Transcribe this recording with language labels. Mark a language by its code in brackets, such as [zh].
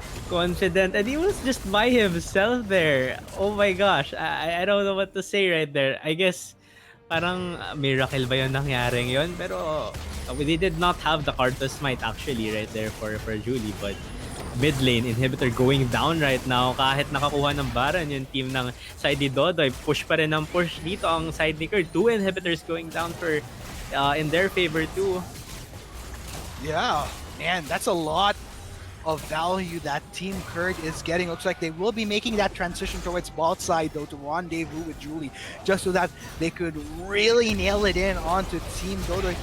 [en] Confident, and he was just by himself there. Oh my gosh, I don't know what to say right there. I guess [tl] parang miracle ba yun nangyaring yun? Pero [en] they did not have the card to smite actually right there for Julie, but mid lane inhibitor going down right now. [tl] Kahit nakakuha ng Baron yung team ng side ni Dodoy, push pa rin ang push dito ang side ni Kurt. [en] 2 inhibitors going down for in their favor too. Yeah, man, that's a lot of value that Team Kurt is getting. Looks like they will be making that transition towards bot side though to rendezvous with Julie, just so that they could really nail it in onto Team Dodoy.